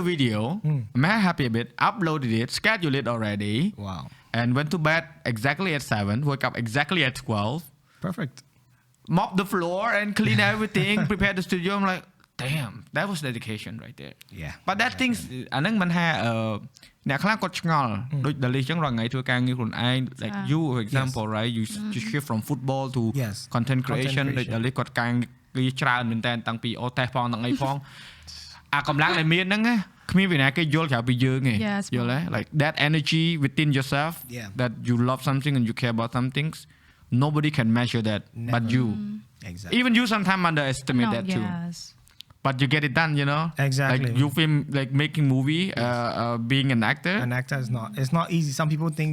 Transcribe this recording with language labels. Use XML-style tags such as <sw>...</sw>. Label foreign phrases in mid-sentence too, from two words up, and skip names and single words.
<en>the video I'm happy a bit uploaded it scheduled it already it. Wow. and went to bed exactly at 7 woke up exactly at 12 Perfect. mop the floor and clean everything prepare the studio I'm like damn that was dedication right there Yeah. but that things</en> <km>អាហ្នឹងមិនថាអ្នកខ្លះគាត់ឆ្ងល់ដូច Dalis ចឹងរាល់ថ្ងៃធ្វើការងារខ្លួនឯង</km> <en>like you for example right you shift from football to Yes. content creation ដូច creation.</en> <km>Dalis គាត់ការងារច្រើនមែនតើតាំងពីអូតេសផងទាំងអីផងអាកម្លាំងដែលមានហ្នឹងណាគ្មានពីណាគេយល់ក្រៅពីយើងទេ</km> <en>Yes.</en> <km>យល់ទេ</km> <en>like that energy within yourself Yeah. that you love something and you care about some things nobody can measure that but Never. you Exactly. even you sometimes underestimate No, that too yes. but you get it done you know Exactly. like you film like making movie being an actor An actor is not. It's not easy. Some people think</en>